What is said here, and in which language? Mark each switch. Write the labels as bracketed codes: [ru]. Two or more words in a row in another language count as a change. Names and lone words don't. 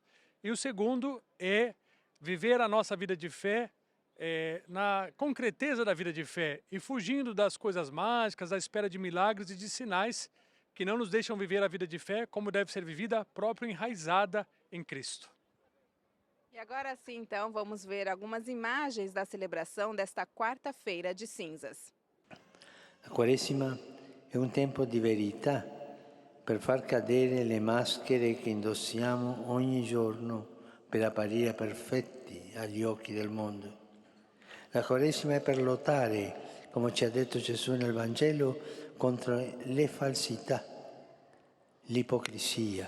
[pt] E o segundo é viver a nossa vida de fé na concreteza da vida de fé e fugindo das coisas mágicas, da espera de milagres e de sinais que não nos deixam viver a vida de fé como deve ser vivida, própria enraizada em Cristo. E agora sim, então, vamos ver algumas imagens da celebração desta quarta-feira de cinzas. [it] A Quaresima è un tempo di verità per far cadere le maschere che indossiamo ogni giorno per apparire perfetti agli occhi del mondo. La Quaresima è per lottare, come ci ha detto Gesù nel Vangelo, contro le falsità, l'ipocrisia.